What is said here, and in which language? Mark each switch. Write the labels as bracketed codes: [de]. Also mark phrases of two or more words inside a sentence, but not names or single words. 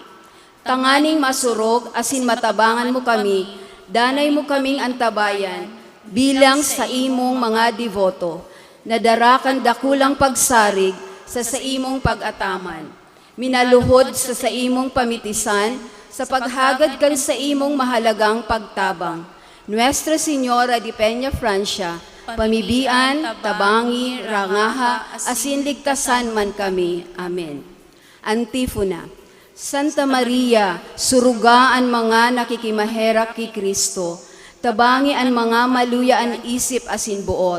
[bik] Tanganing masurog asin matabangan mo kami, danay mo kaming antabayan, bilang sa imong mga devoto, nadarakan dakulang pagsarig sa imong pag-ataman. Minaluhod sa imong pamitisan, sa paghagad kan sa imong mahalagang pagtabang. Nuestra Señora de Peña Francia, pamibian, tabangi, rangaha, asin ligtasan man kami. Amen. Antifona. Santa Maria, surugaan mga nakikimaherak kay Kristo, Tabangi an mga maluya an isip asin buot.